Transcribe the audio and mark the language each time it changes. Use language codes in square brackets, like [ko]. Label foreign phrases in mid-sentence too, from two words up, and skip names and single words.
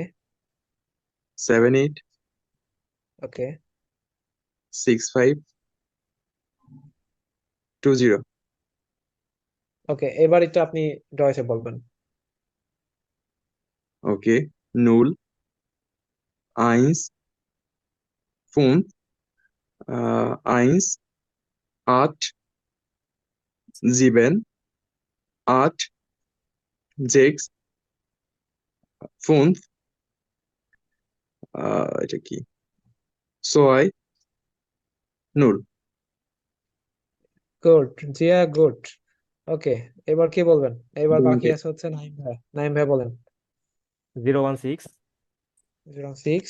[bn] 78 ওকে 6520। ওকে, এবার এটা আপনি ডয়েসে বলবেন। [de] ওকে, নুল eins fünf eins acht sieben acht sechs fünf [bn] এটা কি, ছয় নুল। গুড, জিয়া, গুড। ওকে, এবার কি বলবেন? এবার বাকি দুইটা। আছে হচ্ছে নাইম ভাই। নাইম ভাই বলেন। 016 06